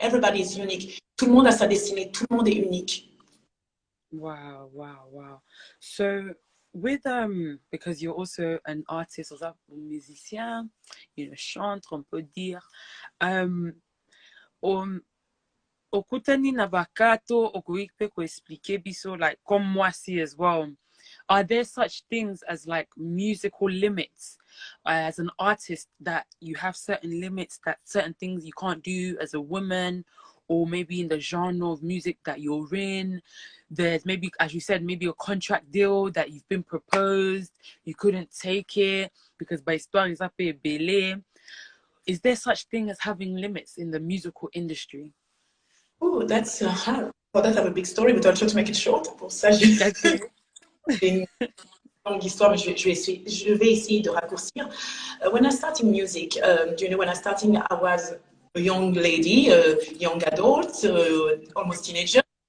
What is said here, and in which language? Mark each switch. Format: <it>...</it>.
<en>Everybody is unique.</en> <fr>Tout le monde a sa destinée. Tout le monde est unique.</fr> <en>Wow, wow, wow. So with because you're also an artist, or</en> <fr>un musicien, une chantre, on peut dire.</fr> <ln>Um, Okutani Nabakato, Okuikpe ko</ln> <fr>explique</fr> <ln>biso,</ln> <en>like,</en> <fr>comme moi si</fr> <en>as well. Are there such things as like musical limits as an artist, that you have certain limits, that certain things you can't do as a woman, or maybe in the genre of music that you're in? There's maybe, as you said, maybe a contract deal that you've been proposed, you couldn't take it because by</en> <fr>histoire ils appellent belé.</fr> <en>Is there such thing as having limits in the musical industry? Oh, that's hard. For that, I have a big story, but I'll try to make it short.</en> <fr>Pour ça,</fr> <en>Okay.</en> <fr>j'ai une longue histoire, mais je vais essayer de raccourcir.</fr> <en>When I started music, do you know, when I started, I was a young lady, a young adult, almost teenager.</en>